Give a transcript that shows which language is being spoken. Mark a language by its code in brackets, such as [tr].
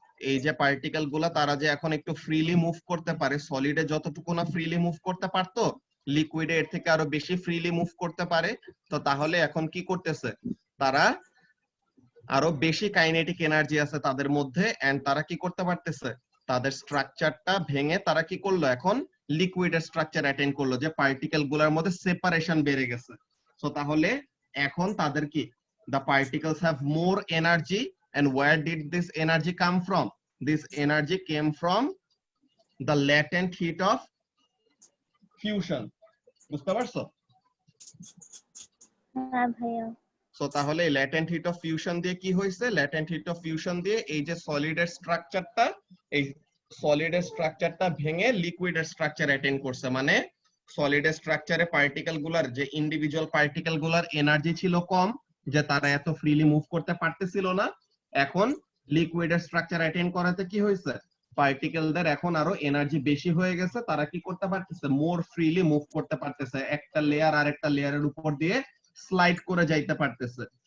[bn] এই যে পার্টিকেল গুলা তারা যে এখন একটু ফ্রিলি মুভ করতে পারে, সলিডে যতটুকু না ফ্রিলি মুভ করতে পারতো, লিকুইডে এর থেকে আরো বেশি ফ্রিলি মুভ করতে পারে। তো তাহলে এখন কি করতেছে, তারা আরো বেশি কাইনেটিক এনার্জি আছে তাদের মধ্যে, এন্ড তারা কি করতে পারতেছে, তাদের স্ট্রাকচারটা ভেঙে তারা কি করলো, এখন লিকুইডের স্ট্রাকচার অ্যাটেইন করলো, যে পার্টিকেল গুলার মধ্যে সেপারেশন বেড়ে গেছে। সো তাহলে এখন তাদের কি, [en] the particles have more energy, and where did this energy come from? This energy came from the latent heat of fusion, [bn] বুঝতে পারছো? হ্যাঁ ভাইয়া। সো তাহলে ল্যাটেন্ট হিট অফ ফিউশন দিয়ে কি হয়েছে, ল্যাটেন্ট হিট অফ ফিউশন দিয়ে এই যে সলিডের স্ট্রাকচারটা, এই সলিডের স্ট্রাকচারটা ভেঙে লিকুইডের স্ট্রাকচার অ্যাটেইন করছে, মানে সলিডের স্ট্রাকচারে পার্টিকেল গুলার যে ইন্ডিভিজুয়াল পার্টিকেল গুলার এনার্জি ছিল কম, যে তারা এত ফ্রিলি মুভ করতে পারতেছিল না, এখন লিকুইডের স্ট্রাকচার অ্যাটেইন করাতে কি হয়েছে, পার্টিকেলদের এখন আরো এনার্জি বেশি হয়ে গেছে, তারা কি করতে পারতেছে, মোর ফ্রিলি মুভ করতে পারতেছে, একটা লেয়ার আরেকটা লেয়ারের উপর দিয়ে স্লাইড করে যাইতে পারতেছে।